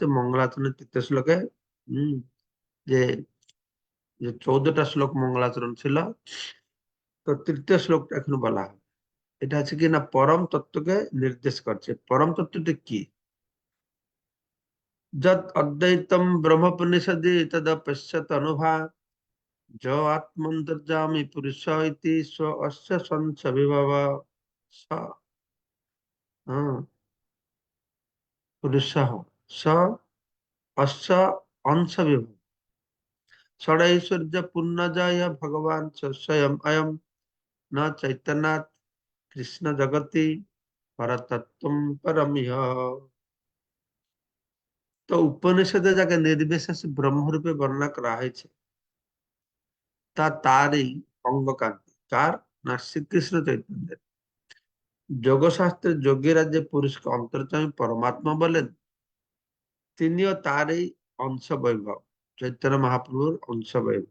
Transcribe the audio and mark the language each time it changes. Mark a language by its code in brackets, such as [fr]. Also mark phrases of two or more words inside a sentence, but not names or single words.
[bn] মঙ্গলাচরণের তৃতীয় শ্লোকে হম যে যে 14টা শ্লোক মঙ্গলাচরণ ছিল, তো তৃতীয় শ্লোকটা এখন বলা হয়। এটা আছে কি না, পরম তত্ত্বকে নির্দেশ করছে। পরম তত্ত্বটি কি? [sa] যদ অদ্বৈতম ব্রহ্মোপনিষদি তদপশ্যত অনুভাব, जो आत्मन्तर्जामी पुरुष इति स्व अस्य संस विभव, स पुरुषः स अस्य अंश विभव, षडैश्वर्य पूर्णजय भगवान च स्वयं अयं, न चैतन्यात् कृष्ण जगति परतत्त्वं परमिह। [bn] তো উপনিষদে যাকে নির্বিশেষ ব্রহ্মরূপে বর্ণনা করা হয়েছে, তারই অঙ্গকান্তি। কার? না শ্রীকৃষ্ণ চৈতন্যের। যোগশাস্ত্রের যোগীরা যে পুরুষকে অন্তর্যামী পরমাত্মা বলেন, তিনিও তারই অংশ বৈভব, চৈতন্য মহাপ্রভুর অংশ বৈভব।